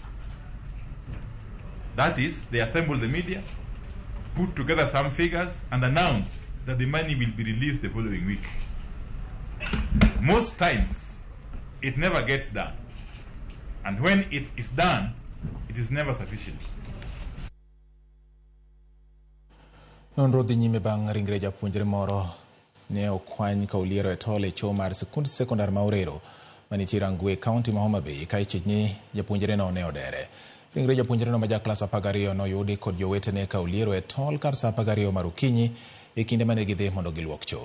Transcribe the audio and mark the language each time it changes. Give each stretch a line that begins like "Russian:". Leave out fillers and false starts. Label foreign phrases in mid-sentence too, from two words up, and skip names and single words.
English: That is, they assemble the media, put together some figures, and announce that the money will be released the following week. Most times, it never gets done. And when it is done, it is never sufficient.
Luo (Kenya and Tanzania): Nonro dhi nyime bang' ringre japuonjre moro ne okwany ka oliero e tol e cho mar sikund sekondar ma Orero manitie Rangwe kaunti ma Homa Bay ka ichich ni japuonjre no ne odere. Ringre japuonjre no ma ja klas 12 no yudi kod jowetene ka oliero e tol kar sa 12 mar okinyi e kinde mane gidhi mondo giluok cho.